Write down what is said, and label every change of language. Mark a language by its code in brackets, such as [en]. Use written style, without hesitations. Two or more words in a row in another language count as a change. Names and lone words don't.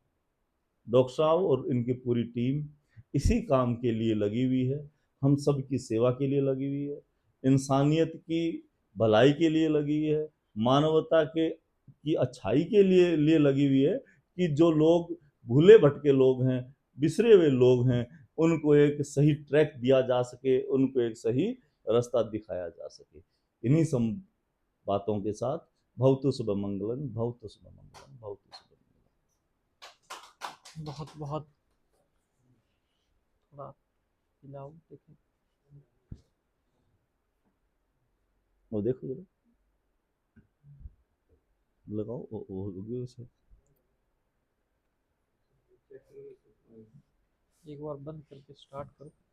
[hi] डॉक्टर साहब और इनकी पूरी टीम इसी काम के लिए लगी हुई है, हम सब की सेवा के लिए लगी हुई है, इंसानियत की भलाई के लिए लगी हुई है, मानवता के की अच्छाई के लिए लगी हुई है, कि जो लोग भूले भटके लोग हैं, बिसरे हुए लोग हैं, उनको एक सही ट्रैक दिया जा सके, उनको एक सही रास्ता दिखाया जा सके। इन्हीं सब बातों के साथ [sa] भवतु शुभ मंगलम, भवतु शुभ मंगलम, भवतु शुभ मंगलम। [hi] बहुत बहुत थोड़ा हिलाओ देखें। वो देखो जरा, लगाओ वो होगी उसे। एक बार बंद करके स्टार्ट करो।